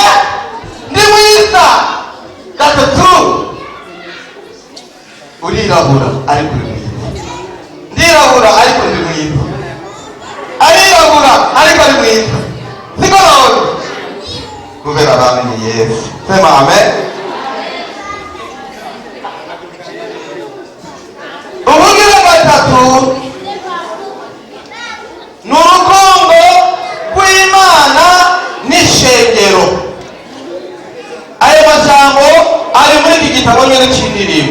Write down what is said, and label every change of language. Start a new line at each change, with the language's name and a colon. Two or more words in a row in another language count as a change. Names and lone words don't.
Rundi: Ndi mwiza. Gatatu, urirabura ariko uri mwiza. Ndirabura ariko ndi mwiza. Arirabura ariko ari mwiza. Siko nawe kubera bamenye Yesu.
Swahili: Sema amen.
Rundi: Ubugira gatatu ni urukundo rw'Imana n'ishengero. Ayo majambo ari muri iki gitabo nyine c'indirimbo.